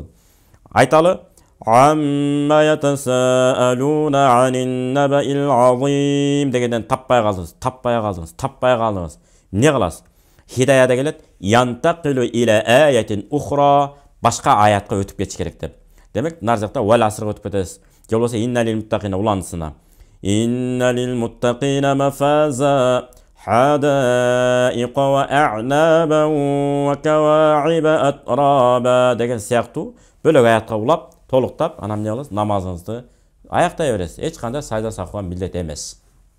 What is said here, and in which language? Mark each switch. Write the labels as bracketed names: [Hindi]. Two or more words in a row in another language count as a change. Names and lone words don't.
[Kyrgyz] Айталы: [Arabic] عم يتساءلون عن النبإ العظيم [Kyrgyz] дегенден таппай калдыңыз. Эмне кыласыз? Хидаяда келет: [Arabic] ينتقل إلى آية أخرى, [Kyrgyz] башка аятка өтүп кетиш керек деп. Демек, нар жакта вал асрга өтүп кетесиз. Же болбосо [Arabic] إن للمتقين [Kyrgyz] уландысына. [Arabic] إن للمتقين مفازا حدائق وأعنابا وكواعب أترابا [Kyrgyz] деген сыяктуу бөлөк аятка улап, толуктап, анан эмне кыласыз? Намазыңызды аяктай бересиз. Эч кандай [Arabic] سجدة سهو [Kyrgyz] милдет эмес.